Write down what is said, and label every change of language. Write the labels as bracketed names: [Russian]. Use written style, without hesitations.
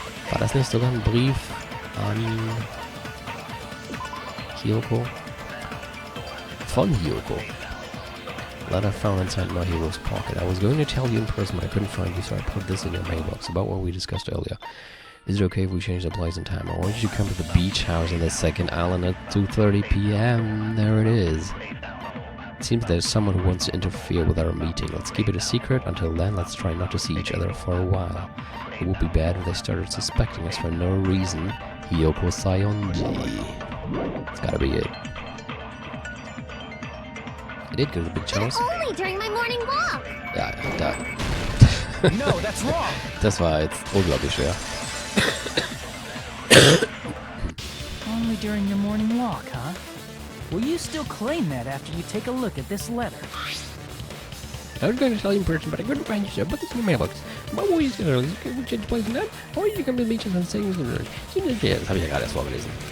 [German] War das nicht sogar ein Brief an Hiyoko? Von Hiyoko. [English] Letter found inside Mahiru's pocket. I was going to tell you in person, but I couldn't find you, so I put this in your mailbox. About what we discussed earlier. Is it okay if we change the place and time? I want you to come to the beach house on the second island at 2:30 p.m. There it is. It seems there's someone who wants to interfere with our meeting. Let's keep it a secret. Until then, let's try not to see each other for a while. It would be bad if they started suspecting us for no reason. Hiyoko Sayonji. It's gotta be it. I did go to the beach house. Only during my morning walk. [German] Ja, da. [English] No, that's wrong. [German] Das war jetzt unglaublich schwer. [English] Only during your morning walk, huh? Will you still claim that after you take a look at this letter? I was going to tell you in person, but I couldn't find you, so put this in your mailbox. What were you going to do? Can we change the place and that? Or you come to the beach and say this [German] habe ich ja gerade erst vorgelesen.